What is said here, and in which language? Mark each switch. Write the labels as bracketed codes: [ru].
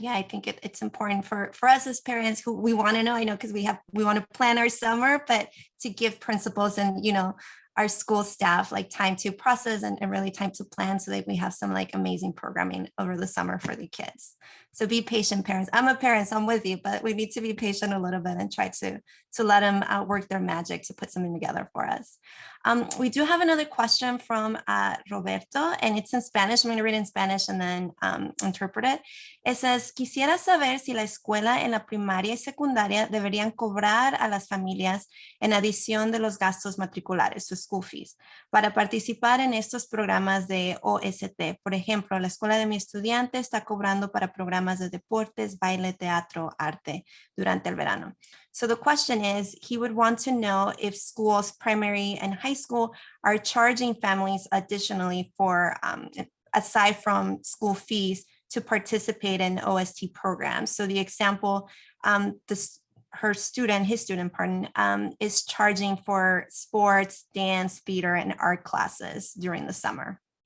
[en] Yeah, I think it's important for us as parents who we want to know, I know, because we want to plan our summer, but to give principals and, our school staff like time to process and really time to plan so that we have some like amazing programming over the summer for the kids. So be patient, parents. I'm a parent, so I'm with you, but we need to be patient a little bit and try to let them work their magic to put something together for us. We do have another question from Roberto, and it's in Spanish. I'm going to read it in Spanish and then interpret it. It says, [es] quisiera saber si la escuela en la primaria y secundaria deberían cobrar a las familias en adición de los gastos matriculares, sus school fees, para participar en estos programas de OST. Por ejemplo, la escuela de mi estudiante está cobrando para programas de deportes, baile, teatro, arte durante el verano. [en] So the question is, he would want to know if schools, primary and high school, are charging families additionally for, aside from school fees, to participate in OST programs. So the example, his student, is charging for sports, dance, theater, and art classes during the summer.